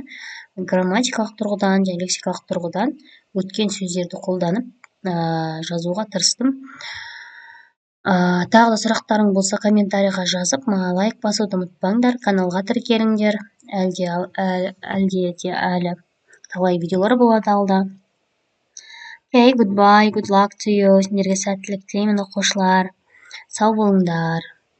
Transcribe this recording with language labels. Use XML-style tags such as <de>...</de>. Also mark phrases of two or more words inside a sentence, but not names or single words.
<kk>Грамматикалық тұрғыдан және лексикалық тұрғыдан өткен сөздерді қолданып жазуға тырыстым. Тағы да сұрақтарың болса комментарийға жазып, маған лайк басуды ұмытпаңдар, каналға тіркеліңдер. Әлде де әлі талай видеолар болады алда.</kk> <en>Okay, goodbye, good luck to you.</en> <kk>Сендерге сәттілік тілеймін оқушылар. Сау болыңдар.</kk>